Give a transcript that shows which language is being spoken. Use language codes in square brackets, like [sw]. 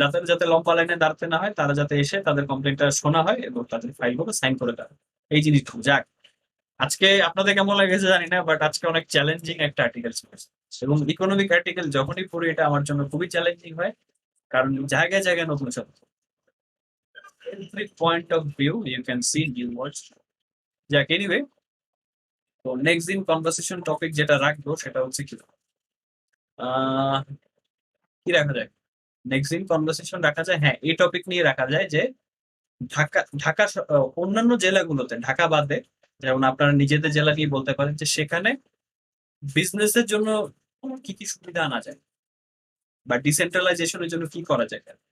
[bn] যাতে লম্বা লাইনে দাঁড়াতে না হয়, তারা যাতে এসে তাদের কমপ্লেনটা শোনা হয় এবং তাদের ফাইল গুলো সাইন করে দেয়, এই জিনিসটা। যাক, আজকে আপনাদের কেমন লেগেছে জানি না, বাট আজকে অনেক চ্যালেঞ্জিং একটা আর্টিকেল ছিল এবং ইকোনমিক আর্টিকেল যখনই পড়ি এটা আমার জন্য খুবই চ্যালেঞ্জিং হয়, কারণ জায়গায় জায়গায় নতুন শব্দ। [en] Every point of view you can see new words. [bn] যাক, এনিওয়ে, তো নেক্সট দিন কনভারসেশন টপিক যেটা রাখবো সেটা হচ্ছে কি রাখা যায়? নেক্সট দিন কনভারসেশন রাখা যায়, হ্যাঁ এই টপিক নিয়ে রাখা যায় যে ঢাকা অন্যান্য জেলাগুলোতে, ঢাকা বাদে, যেমন আপনারা নিজেদের জেলা নিয়ে বলতে পারেন যে সেখানে বিজনেসের জন্য কি কি সুবিধা আনা যায় বা ডিসেন্ট্রালাইজেশনের জন্য কি করা যায়।